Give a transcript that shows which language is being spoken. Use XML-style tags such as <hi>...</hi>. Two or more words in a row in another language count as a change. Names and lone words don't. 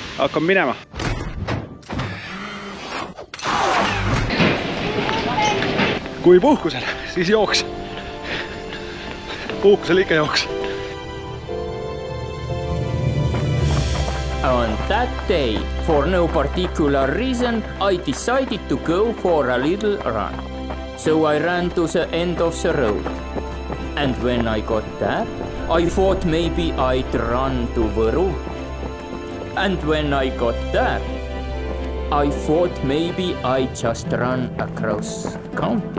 <et>hakkame minema. Kui puhkusel, siis jooks. Puhkusel ikka jooks.</et> <en>On that day, for no particular reason, I decided to go for a little run. So I ran to the end of the road. And when I got there, I thought maybe I'd run to Võru. And when I got there, I thought maybe I'd just run across county.</en>